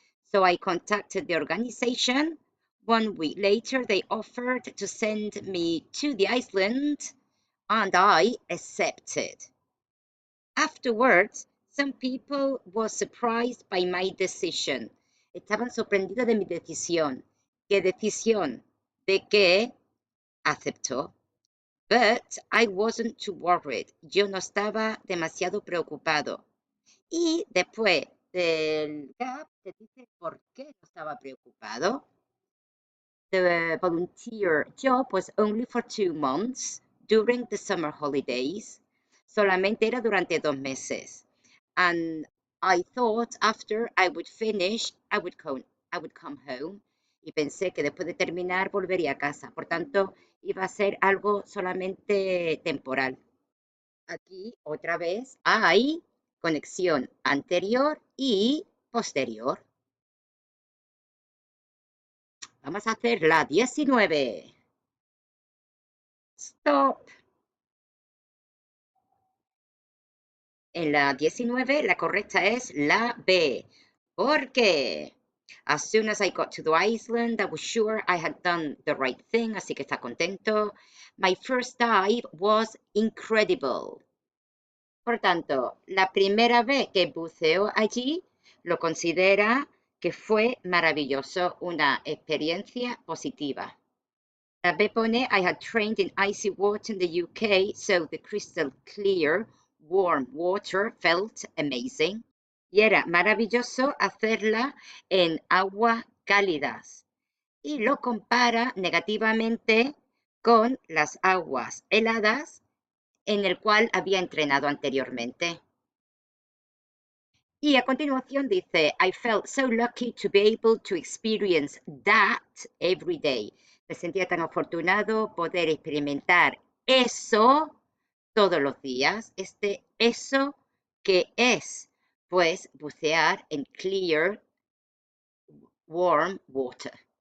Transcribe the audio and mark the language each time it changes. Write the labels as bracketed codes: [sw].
[en] So I contacted the organization. 1 week later, they offered to send me to the island, and I accepted. Afterwards, some people were surprised by my decision. [es] Estaban sorprendidos de mi decisión. ¿Qué decisión? De que aceptó. [en] But I wasn't too worried. [es] Yo no estaba demasiado preocupado. Y después del gap te dice por qué no estaba preocupado. [en] The volunteer job was only for 2 months during the summer holidays. [es] Solamente era durante 2 meses. [en] And I thought after I would finish, I would come home. [es] Y pensé que después de terminar volvería a casa. Por tanto, iba a ser algo solamente temporal. Aquí otra vez hay conexión anterior y posterior. Vamos a hacer la 19. Stop. En la 19 la correcta es la B. [en] Porque as soon as I got to the island, I was sure I had done the right thing, [es] así que está contento. [en] My first dive was incredible. [es] Por tanto, la primera vez que buceó allí lo considera que fue maravilloso, una experiencia positiva. La B pone, [en] I had trained in icy water in the UK, so the crystal clear, warm water felt amazing. [es] Y era maravilloso hacerla en aguas cálidas. Y lo compara negativamente con las aguas heladas en el cual había entrenado anteriormente. Y a continuación dice, [en] I felt so lucky to be able to experience that every day. [es] Me sentía tan afortunado poder experimentar eso todos los días. Eso que es, pues, bucear en [en] clear, warm water.